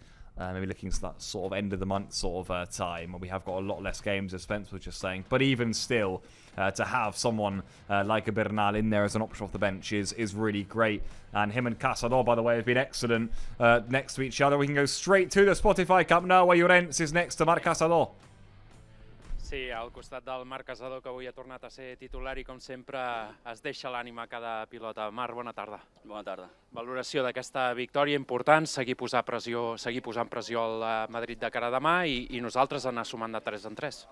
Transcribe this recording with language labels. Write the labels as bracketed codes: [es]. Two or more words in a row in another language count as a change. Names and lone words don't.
[en] Maybe looking to that sort of end of the month sort of time, where we have got a lot less games, as Spence was just saying. But even still, to have someone like a Bernal in there as an option off the bench is really great. And him and Casado, by the way, have been excellent next to each other. We can go straight to the Spotify Camp Nou, where Llorens is next to Marc Casado. [ca] Sí, al costat del Marc Casado, que avui ha tornat a ser titular i, com sempre, es deixa l'ànima a cada pilota. Marc, bona tarda. Bona tarda. Valoració d'aquesta victòria important, seguir posant pressió al Madrid de cara a demà i nosaltres anar sumant de 3 en 3.